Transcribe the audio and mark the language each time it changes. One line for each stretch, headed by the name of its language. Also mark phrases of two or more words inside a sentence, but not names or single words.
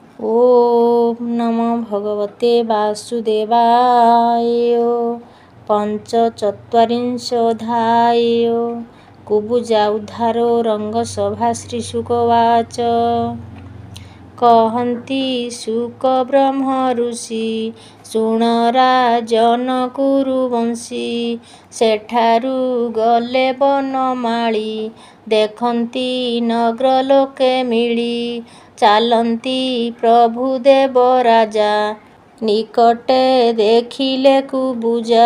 Sanskrit: ओम नमो भगवते वासुदेवाय। पंचचत्वारिंशोऽध्याय। कुबुजा उद्धारो रंगसभा श्रीशुकवाच।
Odia: କହନ୍ତି ଶୁକ ବ୍ରହ୍ମ ଋଷି ଶୁଣ ରାଜନ କୁରୁବଂଶୀ। ସେଠାରୁ ଗଲେ ବନମାଳୀ ଦେଖନ୍ତି ନଗ୍ର ଲୋକେ ମିଳି। ଚାଲନ୍ତି ପ୍ରଭୁ ଦେବରାଜା ନିକଟେ ଦେଖିଲେ କୁବୁଜା।